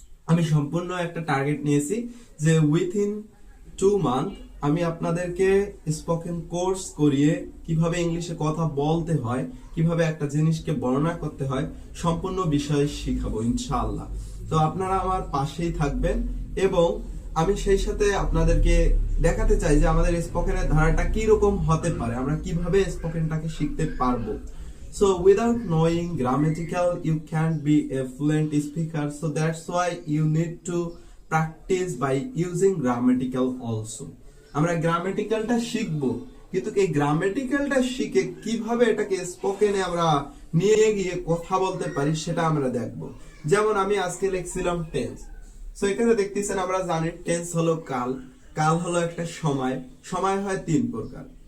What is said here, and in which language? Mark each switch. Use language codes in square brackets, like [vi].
[bn] আমি সম্পূর্ণ একটা টার্গেট নিয়েছি যে উইথিন 2 মান্থ আমি আপনাদেরকে স্পোকেন কোর্স করিয়ে কিভাবে ইংলিশে কথা বলতে হয়, কিভাবে একটা জিনিসকে বর্ণনা করতে হয়, সম্পূর্ণ বিষয় শিখাবো ইনশাআল্লাহ। তো আপনারা আমার পাশেই থাকবেন এবং আমি সেই সাথে আপনাদেরকে দেখাতে চাই যে আমাদের স্পোকেনের ধারাটা কি রকম হতে পারে, আমরা কিভাবে স্পোকেনটাকে শিখতে পারবো। [en] So without knowing grammatical, you can't be a fluent speaker. So that's why you need to practice by using grammatical also. [bn] আমরা গ্রামেটিক্যালটা শিখবো, কিন্তু এই গ্রামেটিক্যালটা শিখে কিভাবে এটাকে স্পোকেনে আমরা নিয়ে গিয়ে কথা বলতে পারি সেটা আমরা দেখবো। যেমন আমি আজকে লিখছিলাম টেন্স। সো এখানে দেখতেছেন, আমরা জানি টেন্স হলো কাল, কাল হলো একটা সময়, সময় হয় 3 প্রকার।